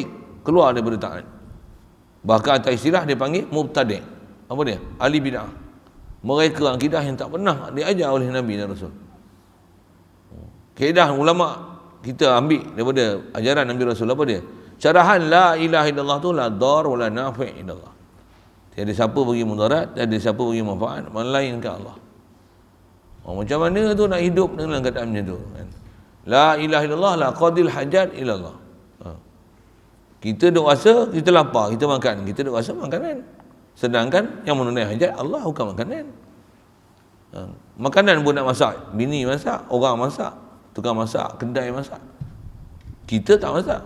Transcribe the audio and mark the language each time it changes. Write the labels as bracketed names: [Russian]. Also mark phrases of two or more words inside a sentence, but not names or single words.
[Malay] Keluar daripada taat. Bahkan atas istilah dia panggil mubtadi'. Apa dia? Ahli bid'ah. Mereka akidah yang tak pernah diajar oleh Nabi dan Rasul. Kaedah ulama kita ambil daripada ajaran Nabi Rasul apa dia? [Arabic] Syarahan لا إله إلا الله tu لا ضار ولا نافع إلا الله. [Malay] Tiada siapa bagi mudarat, tiada siapa bagi manfaat melainkan Allah. Macam mana tu nak hidup dengan keadaan macam tu kan? [Arabic] لا إله إلا الله لا قاضي الحاجات إلا الله. [Malay] Kita duk rasa kita lapar, kita makan, kita duk rasa makanan. Sedangkan yang menunai hajat Allah bukan makanan. Makanan pun nak masak, bini masak, orang masak, tukang masak, kedai masak. Kita tak masak.